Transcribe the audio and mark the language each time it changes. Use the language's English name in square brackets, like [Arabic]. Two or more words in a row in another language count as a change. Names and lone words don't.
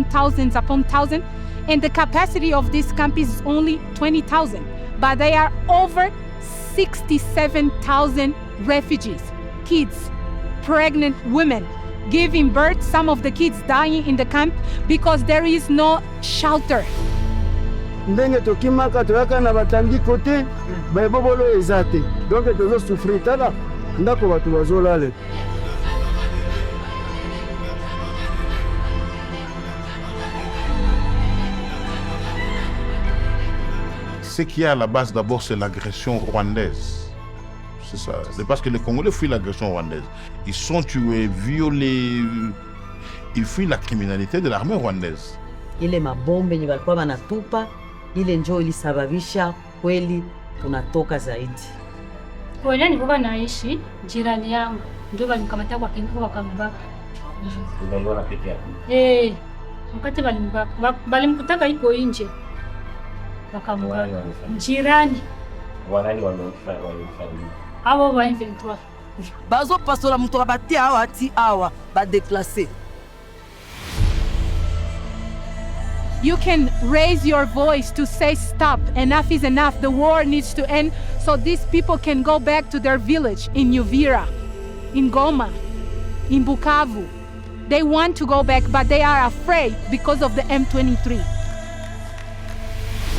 [English] thousands upon thousands, and the capacity of this camp is only 20,000, but they are over 67,000 refugees, kids, pregnant women, giving birth, some of the kids dying in the camp because there is no shelter. [Lingala] Ndenge tokimaka toyaka na batangi kote bayebobolo ezate donc tozo souffrir tala ndako batu bazolala. [French] Ce qu'il y a à la base d'abord, c'est l'agression rwandaise. C'est ça. C'est parce que les Congolais fuient l'agression rwandaise. Ils sont tués, violés. Ils fuient la criminalité de l'armée rwandaise. [Swahili] Ile mabombe yenye walikuwa wanatupa, ile njoo ilisababisha kweli tunatoka zaidi. Kwa nilikuwa naishi jirani yangu, ndio walimkamata kwa kingo wakambaka. Ndio rafiki yako. Wakati walimkutaka iko nje. Wakamubaka. Jirani. Wanani wamefanya? Hawa wa M23. Bazo pasola mtu abatia hawa ati hawa ba déplacer. [English] You can raise your voice to say stop, enough is enough, the war needs to end, so these people can go back to their village in Uvira, in Goma, in Bukavu. They want to go back, but they are afraid because of the M23.